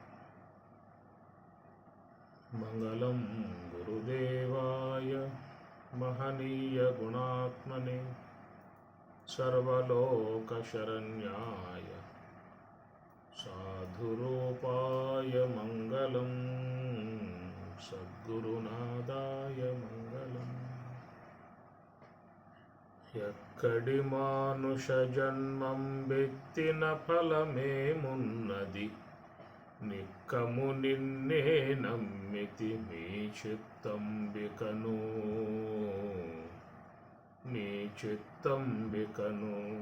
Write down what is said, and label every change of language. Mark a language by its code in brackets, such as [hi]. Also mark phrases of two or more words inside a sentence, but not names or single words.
[sa] मङ्गलं गुरुदेवाय महनीयगुणात्मने सर्वलोकशरण्याय साधुरूपाय मङ्गलं सद्गुरुनादाय मङ्गलम्। [te] ఎక్కడి మానుష జన్మం బెత్తిన ఫలమేమున్నది, నిక్కము నిన్నే నమ్మితి మీ చిత్తంబికను మీ చిత్తంబికను.